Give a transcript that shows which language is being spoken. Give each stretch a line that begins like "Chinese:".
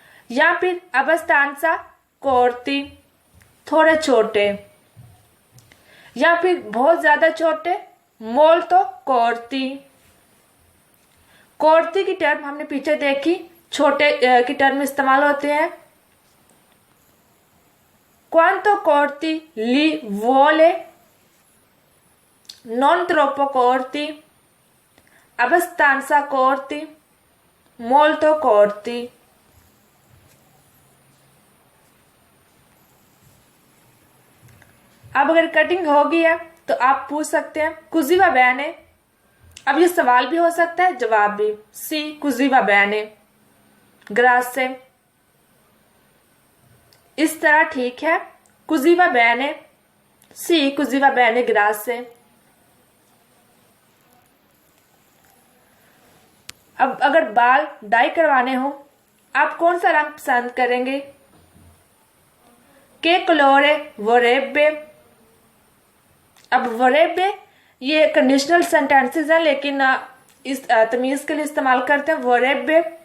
Hindi: या फिर
Italian: abbastanza corti,
Hindi: थोड़े छोटे। या फिर बहुत ज्यादा छोटे
Italian: molto corti।
Hindi: कोर्ती की टर्म हमने पीछे देखी, छोटे की टर्म इस्तेमाल होते हैं।
Italian: quanto corti li vuole, non troppo corti, abbastanza corti, molto corti।
Hindi: अब अगर कटिंग हो गई है तो आप पूछ सकते हैं
Italian: così va bene।
Hindi: अब ये सवाल भी हो सकता है, जवाब भी,
Italian: sì così va bene, grazie।
Hindi: इस तरह ठीक है,
Italian: così va bene, sì così va bene, grazie।
Hindi: अब अगर बाल डाई करवाने हो, आप कौन सा रंग पसंद करेंगे,
Italian: che colore vorrebbe।
Hindi: अब vorrebbe ये कंडीशनल सेंटेंसेस हैं, लेकिन इस तमीज के लिए इस्तेमाल करते हैं vorrebbe।